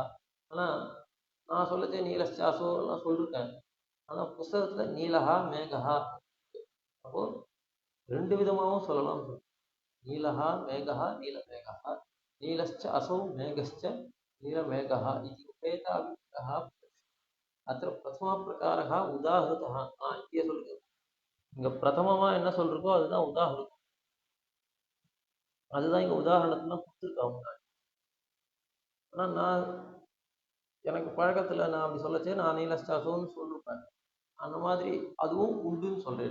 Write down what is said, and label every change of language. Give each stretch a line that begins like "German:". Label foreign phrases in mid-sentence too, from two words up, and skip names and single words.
Tamil: ஆனா நான் சொல்லச்சே
Sanskrit: नीलश्च असौ
Tamil: எல்லாம் சொல்லிருக்கேன். ஆனா புஸ்தகத்துல
Sanskrit: नीलः मेघः.
Tamil: அப்போ 2 விதமாவும் சொல்லலாம்.
Sanskrit: नीलः मेघः नीलमेघः नीलश्च असौ मेघश्च नीलमेघः इति उभयतापि विग्रहः अत्र प्रथमप्रकारः उदाहृतः.
Tamil: இங்கே சொல்லுங்க. இங்க பிரதமமா என்ன சொல்றதோ அதுதான் உதாரணம். அதுதான் இங்க உதாரணத்துல கொடுத்துருக்காங்க. ஆனா நான் எனக்கு பழக்கத்துல நான் அப்படி சொல்லச்சே நான்
Sanskrit: नीलश्च असौन्नु
Tamil: சொல்லிருப்பேன். அந்த மாதிரி அதுவும் உண்டுன்னு சொல்றேன்.